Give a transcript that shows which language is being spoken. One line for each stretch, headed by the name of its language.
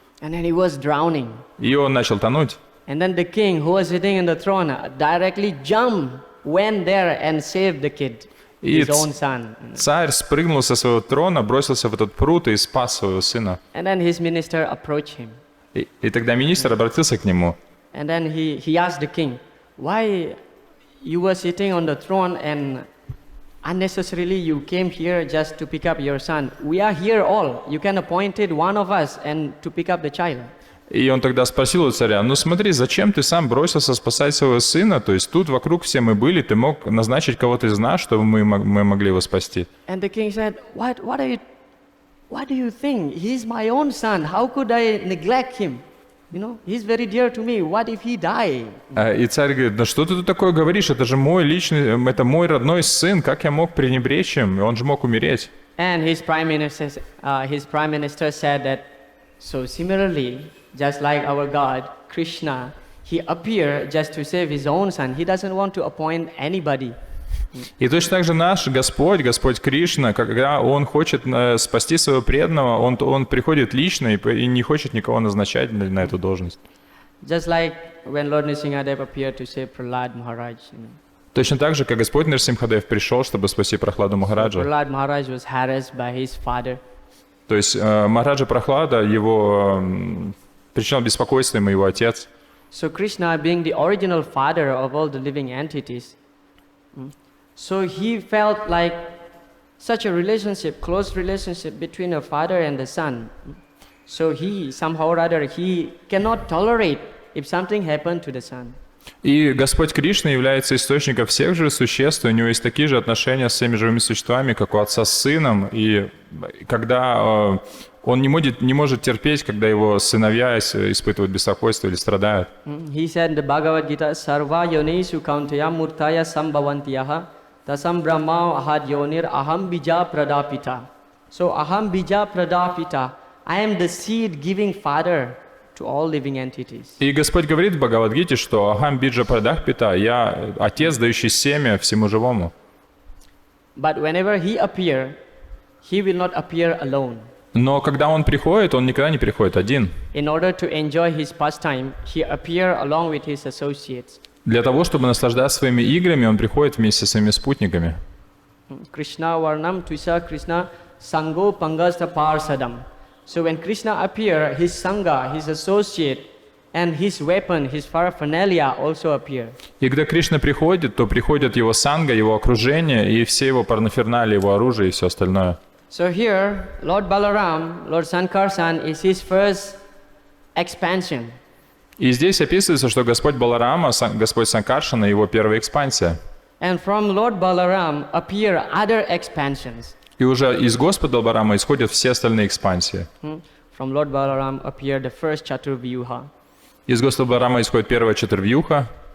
English: And then he was drowning.
Russian: И он начал тонуть.
English: And then the king, who was sitting in the throne, directly jumped, went there and saved the kid, his own son.
Russian: Царь спрыгнул со своего трона, бросился в этот пруд и спас своего сына.
English: And then his minister approached him.
Russian: И тогда министр обратился к нему.
English: And then he asked the king, why you were sitting on the throne and unnecessarily you came here just to pick up your son. We are here all. You can appoint one of us and to pick up the child.
Russian: И он тогда спросил у царя, ну смотри, зачем ты сам бросился спасать своего сына? То есть тут вокруг все мы были, ты мог назначить кого-то из нас, чтобы мы могли его спасти.
English: And the king said, what do you think? He's my own son. How could I neglect him? He's very dear to me. What if he die?
Russian: И царь говорит, да что ты тут такое говоришь? Это же мой личный, это мой родной сын. Как я мог пренебречь им? Он же мог умереть.
English: And his prime minister said that, so similarly, just like our God, Krishna, he appeared just to save his own son. He doesn't want to appoint anybody.
Russian: И точно так же наш Господь Кришна, когда Он хочет спасти своего преданного, Он приходит лично и не хочет никого назначать на эту должность.
English: Just like when Lord Nrsimhadev appeared to save Prahlad Maharaj.
Russian: Точно так же, как Господь Нрсимхадев пришел, чтобы спасти Прахладу Махараджа.
English: Prahlad Maharaj was harassed by his father.
Russian: То есть Махараджа Прахлада, его причинял беспокойство ему его отец.
English: So Krishna, being the original father of all the living entities, so he felt like such a relationship, close relationship between a father and the son. So he, somehow or other, he cannot tolerate if something happened to the son.
Russian: И Господь Кришна является источником всех живых существ, и у него есть такие же отношения с всеми живыми существами, как у отца с сыном, и когда он не может терпеть, когда его сыновья испытывают беспокойство или страдают.
English: He said in the Bhagavad Gita,
Sanskrit: Sarva yonesu kauntaya murtaya sambhavantiyaha tasam brahma ahad yonir aham bija pradapita.
English: So
Sanskrit: aham bija pradapita,
English: I am the seed giving father to all living entities.
Russian: И Господь говорит в Бхагавад-гите, что
Sanskrit: Ахам биджа прадахпита,
Russian: я отец, дающий семя всему живому.
English: But whenever he appear, he will not appear alone.
Russian: Но когда он приходит, он никогда не приходит один.
English: In order to enjoy his pastime, he appear along with his associates.
Russian: Для того, чтобы наслаждаться своими играми, он приходит вместе со своими спутниками.
Sanskrit: Krishna varnam tuisa Krishna sango pangasta parsadam.
English: So when Krishna appear, his sangha, his associate, and his weapon, his paraphernalia also appear.
Russian: И когда Кришна приходит, то приходит его санга, его окружение, и все его параферналии, его оружие и все остальное.
English: So here, Lord Balaram, Lord Sankarsan is his first expansion.
Russian: И здесь описывается, что Господь Баларама, Господь Санкаршана, его первая экспансия.
English: And from Lord Balaram appear other expansions.
Russian: И уже из Господа Баларама исходят все остальные экспансии.
English: From Lord Balaram appear the first Chaturvyuha.
Russian: Из Господа Баларама исходит первая Чатурвьюха.